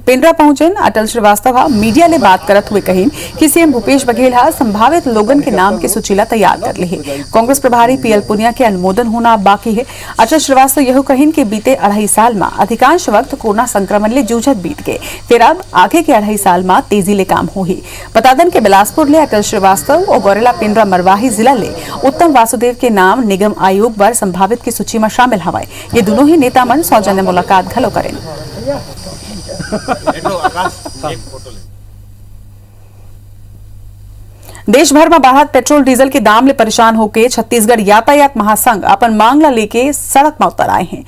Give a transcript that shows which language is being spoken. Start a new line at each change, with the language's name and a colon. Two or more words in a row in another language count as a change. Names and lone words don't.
Chhattisgarhi: पेंड्रा पहुंचे अटल श्रीवास्तव मीडिया ने बात करते हुए कहें कि सीएम भूपेश बघेल संभावित लोगन के नाम की सूची तैयार कर ली है। कांग्रेस प्रभारी PL पुनिया के अनुमोदन होना बाकी है। अटल श्रीवास्तव यह कहें कि बीते 2.5 साल में अधिकांश वक्त कोरोना संक्रमण ले जूझत बीत गए, फिर अब आगे के 2.5 साल में तेजी ले काम हो ही। बता दें कि बिलासपुर ले अटल श्रीवास्तव और गौरेला पेंड्रा मरवाही जिला ले उत्तम वासुदेव के नाम निगम आयोग बर संभावित की सूची में शामिल हवाए। ये दोनों ही नेता मन सौजन्य मुलाकात घलो करें। देश भर में बढ़त पेट्रोल डीजल के दाम ले परेशान होकर छत्तीसगढ़ यातायात महासंघ अपन मांग ला लेके सड़क में उतर आए हैं।